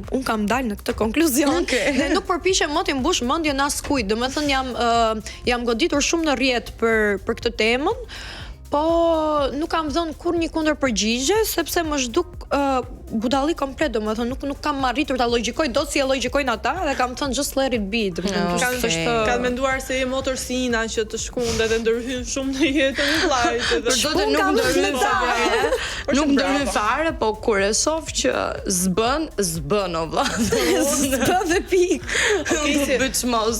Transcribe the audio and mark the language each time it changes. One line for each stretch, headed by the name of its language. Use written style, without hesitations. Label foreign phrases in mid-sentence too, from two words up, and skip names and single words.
Albanian: Unë kam dalë në këtë konkluzion. Dhe nuk përpiqem më të mbush mendjen as kujt. Domethënë jam goditur shumë në rrjet për këtë temën. Po nuk kam dhënë kur një kundër përgjigje sepse më zhduk budalli komplet, domethënë nuk kam arritur ta logjikoj dot si e logjikojnë ata dhe kam thënë
English: just let it be.
Albanian: Ka menduar se je motor si Ina që të shkundet dhe ndërhyn shumë në jetën e vllajt edhe nuk ndërhyn fare, po kur e shoh që s'bën o vlla. S'bën dhe pik. Do bëj çmos.